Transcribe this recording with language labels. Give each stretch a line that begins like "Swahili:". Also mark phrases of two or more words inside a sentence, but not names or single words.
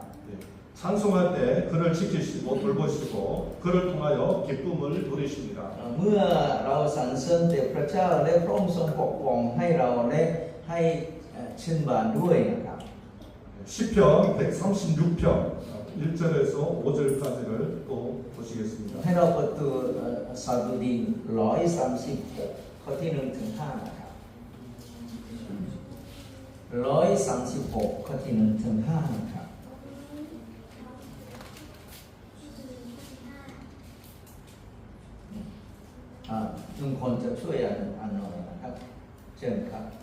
Korean: 찬송할 때 그를 지키시고 돌보시고 그를 통하여 기쁨을 누리십니다.
Thai: เมื่อเราสรรเสริญแต่พระเจ้าและพระองค์ทรงปกป้องให้เราและให้ชื่นบานด้วยนะครับ
Korean: 시편 136편 1절에서 5절까지를 또 보시겠습니다.
Thai: ให้เราเปิดตัวสดุดี136ข้อที่1ถึง5นะครับ136ข้อที่1ถึง5นะครับลุงคนจะช่วยอ่านหน่อยนะครับเชิญครับ